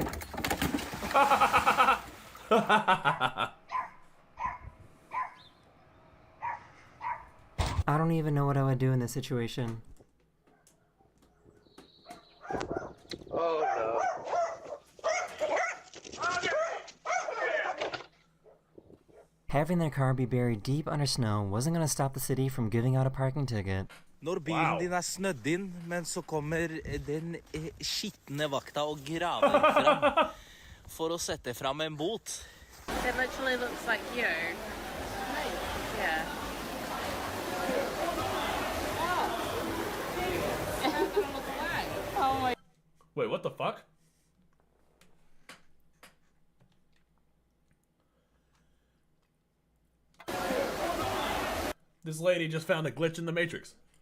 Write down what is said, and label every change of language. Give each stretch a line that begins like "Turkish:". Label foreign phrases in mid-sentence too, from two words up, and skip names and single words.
English: I don't even know what I would do in this situation. Oh no. Having their car be buried deep under snow wasn't going to stop the city from giving out a parking ticket.
Norwegian: Når bilen din er snødd inn, men så kommer den skitne vakta og graver fram for å sette fram en bot.
English: It literally looks like you. Yeah. Oh my. Wait, what the fuck? This lady just found a glitch in the Matrix.